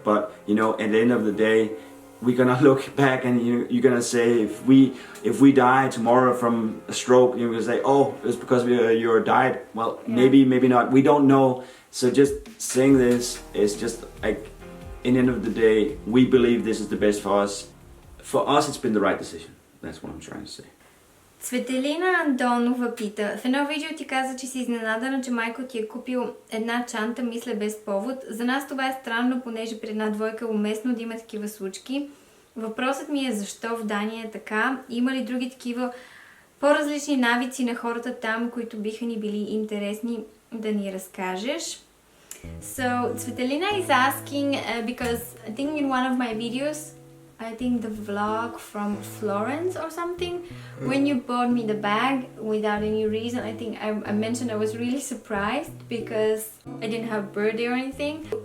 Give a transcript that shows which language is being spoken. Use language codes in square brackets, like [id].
[en] But at the end of the day, we're gonna look back and you're gonna say if we die tomorrow from a stroke, you're gonna say, oh, it's because of your diet. Well, yeah. maybe not. We don't know. So just saying this is just like, in the end of the day, we believe this is the best for us. For us, it's been the right decision. That's what I'm trying to say. [bg] Цветелина Андонова пита: в едно видео ти каза, че си изненадана, че Майкъл ти е купил една чанта, мисля без повод. За нас това е странно, понеже при една двойка е уместно да има такива случки. Въпросът ми е защо в Дания е така? Има ли други такива по-различни навици на хората там, които биха ни били интересни да ни разкажеш? [en] So Цветелина is asking because I think in one of my videos, I think the vlog from Florence or something, when you bought me the bag without any reason, I think I mentioned I was really surprised because I didn't have birthday or anything.